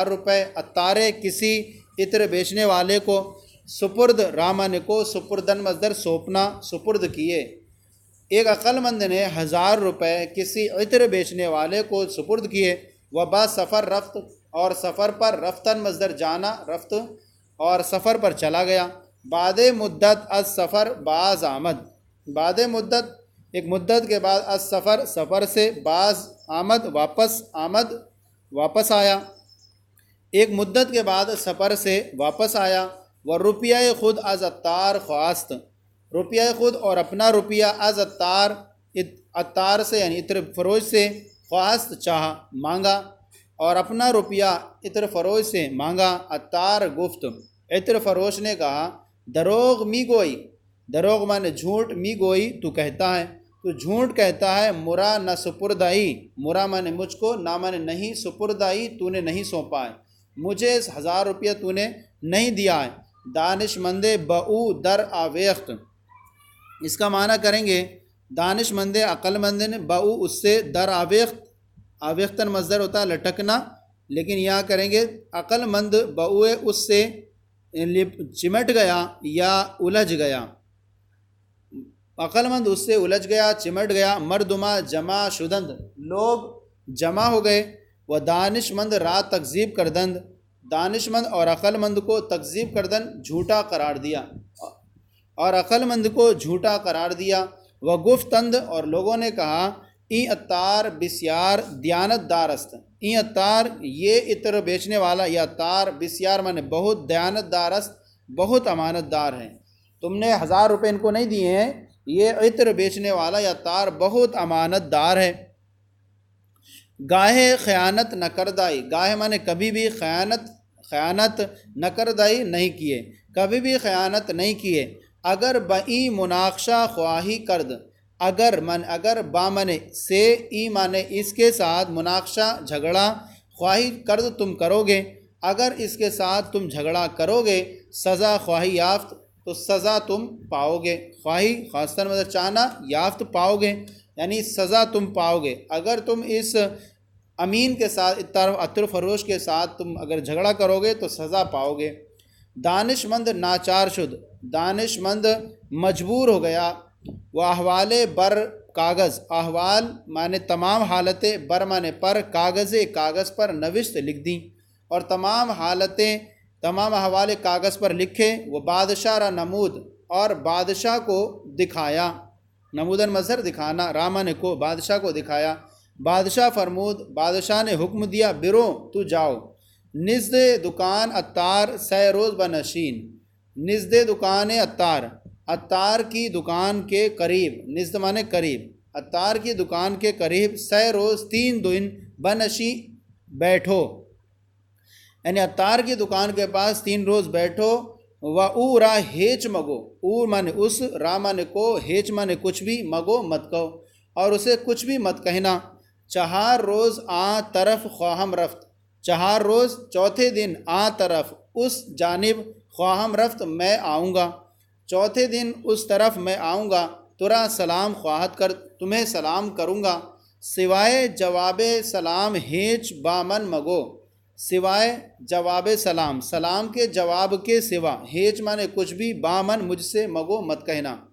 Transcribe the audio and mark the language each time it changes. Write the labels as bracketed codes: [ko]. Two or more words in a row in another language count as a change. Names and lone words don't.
[ur] روپے عطار کسی عطر بیچنے والے کو سپرد، رامن کو سپردن مصدر سونپنا، سپرد کیے، ایک عقل مند نے 1000 روپے کسی عطر بیچنے والے کو سپرد کیے، [fa] وبا سفر رفت [ur] اور سفر پر، رفتن مصدر جانا، رفت اور سفر پر چلا گیا، [fa] بعد مدت از سفر باز آمد، بعد مدت [ur] ایک مدت کے بعد [fa] از سفر [ur] سفر سے، [fa] باز آمد [ur] واپس آیا، ایک مدت کے بعد سفر سے واپس آیا، [fa] وہ روپیہ خود از عطار خواست، [ur] روپیہ خود اور اپنا روپیہ [fa] از عطار [ur] سے یعنی عطر فروش سے، خواست چاہا مانگا، اور اپنا روپیہ عطر فروش سے مانگا، [fa] عطار گفت، [ur] عطر فروش نے کہا، [fa] دروغ می گوئی، [ur] دروغ مانے جھوٹ، [fa] می گوئی [ur] تو کہتا ہے، تو جھوٹ کہتا ہے، [fa] مرا نہ سپردائی، [ur] مرا مانے مجھ کو، نہ مانے نہیں، سپردائی تو نے نہیں سونپا ہے، مجھے 1000 روپیہ تو نے نہیں دیا ہے، [fa] دانش مند بہو در آویخت، [ur] اس کا معنی کریں گے دانش مند عقل مند نے بہو اس سے، [fa] در آویخت، [ur] آویختن مصدر ہوتا ہے لٹکنا، لیکن یہاں کریں گے عقل مند بہو اس سے چمٹ گیا یا الجھ گیا، عقل مند اس سے الجھ گیا چمٹ گیا، [fa] مردما جمع شدند [ur] لوگ جمع ہو گئے، [fa] وہ دانش مند را تکذیب کردند، [ur] دانش مند اور عقل مند کو [fa] تکذیب کردند [ur] جھوٹا قرار دیا، اور عقل مند کو جھوٹا قرار دیا۔ [fa] و گفتند [ur] اور لوگوں نے کہا [fa] این عطار بسیار دیانت دار است، این عطار [ur] یہ عطر بیچنے والا، یہ عطار بسیار مانے بہت [fa] دیانت دار است، [ur] بہت امانت دار ہے۔ تم نے 1000 روپے ان کو نہیں دیے ہیں، یہ عطر بیچنے والا یہ عطار بہت امانت دار ہے۔ [fa] گاہے خیانت نہ کردائی، [ur] گاہے مانے کبھی بھی [fa] خیانت نہ کردائی [ur] نہیں کیے، کبھی بھی خیانت نہیں کیے۔ [fa] اگر بئی مناقشہ خواہی کرد، [ur] اگر با مانے سے، ای مانے اس کے ساتھ، مناقشہ جھگڑا، [fa] خواہی کرد [ur] تم کرو گے، اگر اس کے ساتھ تم جھگڑا کرو گے، [fa] سزا خواہی یافت [ur] تو سزا تم پاؤ گے، خواہی خاصتاً مطلب چاہنا، یافت پاؤ گے یعنی سزا تم پاؤ گے۔ اگر تم اس امین کے ساتھ، عطر فروش کے ساتھ تم اگر جھگڑا کرو گے تو سزا پاؤ گے۔ [fa] دانش مند ناچار شد، [ur] دانش مند مجبور ہو گیا۔ [fa] وہ احوال بر کاغذ، [ur] احوال مانے تمام حالتیں، بر مانے پر، کاغذ پر نوشت لکھ دیں، اور تمام حالتیں، تمام احوال کاغذ پر لکھے۔ [fa] وہ بادشاہ را نمود، [ur] اور بادشاہ کو دکھایا، نمودن مظہر دکھانا، رامان کو بادشاہ کو دکھایا۔ [fa] بادشاہ فرمود، [ur] بادشاہ نے حکم دیا، برو تو جاؤ۔ [fa] نزد دکان عطار سہ روز بنشین، نزد دکان عطار، [ur] عطار کی دکان کے قریب، نزد مانے قریب، عطار کی دکان کے قریب، [fa] سہ روز [ur] 3 دن، بنشی بیٹھو، یعنی عطار کی دکان کے پاس 3 روز بیٹھو۔ [fa] و او را ہیچ مگو، [ur] او مانے اس، را مانے کو، ہیچ مانے کچھ بھی، مگو مت کہو، اور اسے کچھ بھی مت کہنا۔ [fa] 4 روز آ طرف خواہم رفت، [ur] 4 روز چوتھے دن، [fa] آ طرف [ur] اس جانب، [fa] خواہم رفت [ur] میں آؤں گا، چوتھے دن اس طرف میں آؤں گا، [fa] ترا سلام خواہت کر، [ur] تمہیں سلام کروں گا، [fa] سوائے جواب سلام ہیچ بامن مگو، سوائے جواب سلام، [ur] سلام کے جواب کے سوا، ہیچ مانے کچھ بھی، بامن مجھ سے، مگو مت کہنا،